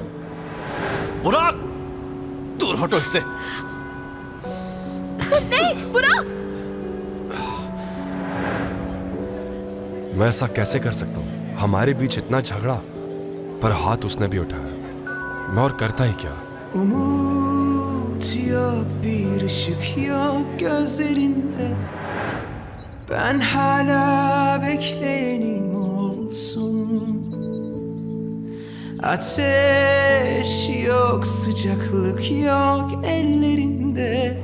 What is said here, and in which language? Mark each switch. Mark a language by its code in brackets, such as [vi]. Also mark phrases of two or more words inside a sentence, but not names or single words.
[hi] बुराक, दूर हटो इससे। नहीं बुराक। मैं ऐसा कैसे कर सकता हूँ? हमारे बीच इतना झगड़ा, पर हाथ उसने भी उठाया। मैं और करता ही क्या? [tr] Umut yok, bir ışık yok gözlerinde. Ben hala bekleyenim olsun. Ateş yok, sıcaklık yok ellerinde.